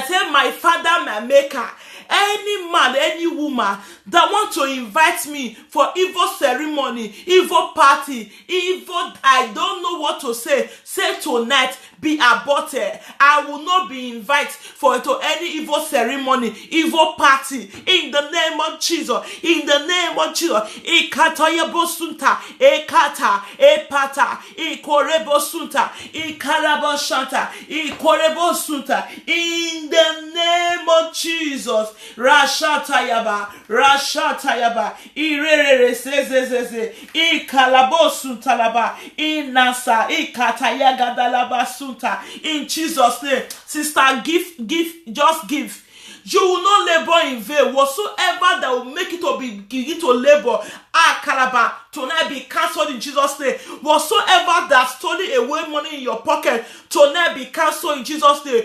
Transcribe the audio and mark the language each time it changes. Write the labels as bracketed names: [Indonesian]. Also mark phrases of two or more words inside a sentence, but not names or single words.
[English] Say, my Father, my Maker, any man, any woman that want to invite me for evil ceremony, evil party, evil, I don't know what to say tonight, be aborted. I will not be invited to any evil ceremony, evil party, in the name of Jesus, in the name of Jesus. Ikataya bosunta, ekata, epata, ikorebo sunta, ikarabo shanta, ikorebo sunta, in the name of Jesus. Rashatayaba, irere sezezeze, ikalabosuntalaba, inasa, ikatayagadalaba sunta. In Jesus' name, sister, just give. You will not labor in vain. Whatsoever that will make it to begin to labor, Calabar, tonight be cancelled in Jesus' name. Whatsoever that stolen away money in your pocket, tonight be cancelled in Jesus' name.